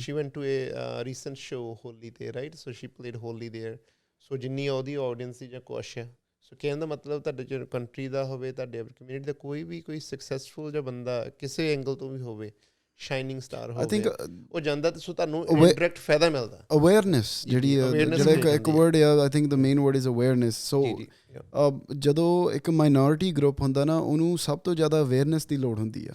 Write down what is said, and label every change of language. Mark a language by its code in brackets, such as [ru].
[en] she went to a recent show Holi there, [pa] right, so she played Holi there, so ਜਿੰਨੀ ਉਹਦੀ audience ਸੀ ਜਾਂ ਕੁਛ ਹੈ, ਸੋ ਕਹਿਣ ਦਾ ਮਤਲਬ ਤੁਹਾਡੇ ਜੋ ਕੰਟਰੀ ਦਾ ਹੋਵੇ, ਤੁਹਾਡੇ ਕਮਿਊਨਿਟੀ ਦਾ ਕੋਈ ਸਕਸੈਸਫੁਲ ਜਿਹਾ ਬੰਦਾ ਕਿਸੇ ਐਂਗਲ ਤੋਂ ਵੀ ਹੋਵੇ, ਸ਼ਾਈਨਿੰਗ ਸਟਾਰ [en] I think [pa] ਹੋਵੇ, ਉਹ ਜਾਂਦਾ ਤਾਂ ਸੋ ਤੁਹਾਨੂੰ ਡਾਇਰੈਕਟ ਫਾਇਦਾ ਮਿਲਦਾ, [en] awareness [pa] ਜਿਹੜੀ ਜਿਹੜਾ ਇੱਕ [en] word ਆ, I think the main word is awareness. [pa] So ਜਦੋਂ ਇੱਕ ਮਾਈਨੋਰਿਟੀ ਗਰੁੱਪ ਹੁੰਦਾ ਨਾ, ਉਹਨੂੰ ਸਭ ਤੋਂ ਜ਼ਿਆਦਾ ਅਵੇਅਰਨੈਸ ਦੀ ਲੋੜ ਹੁੰਦੀ ਆ,